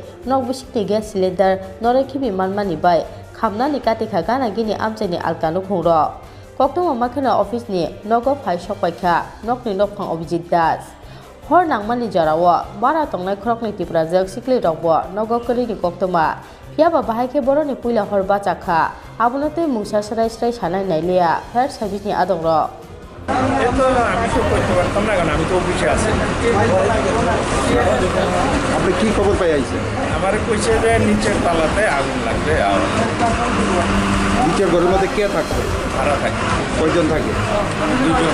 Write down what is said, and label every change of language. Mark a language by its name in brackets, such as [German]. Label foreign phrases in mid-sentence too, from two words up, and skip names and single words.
[Kok Borok] nok bisikti [English] gas cylinder [Kok Borok] norai khibi manmani bai khamnani katikha gana gini amchai ni alkanu khungro koktuma makhena office ni nogo phai sokpaikha nokni nokphang Abhijit Das hor nangmani jarawo bara tongnai khrokni Tipra jok sikli rokbo nogo kori ni koktuma phiaba bahaike boroni puila hor bacha kha abonate mungsa sarai sanai nailia [English] fair service [Kok Borok] ni adong ro [Bangla] এতো আমি তো করতে পারতাম না কারণ আমি তো অফিসে আছি আপনি কি খবর পাই আইছেন আমার কইছে যে নিচের তলাতে আগুন লাগবে আর নিচের ঘরের মধ্যে কে থাকছে ভাড়া থাকে কয়জন থাকে দুজন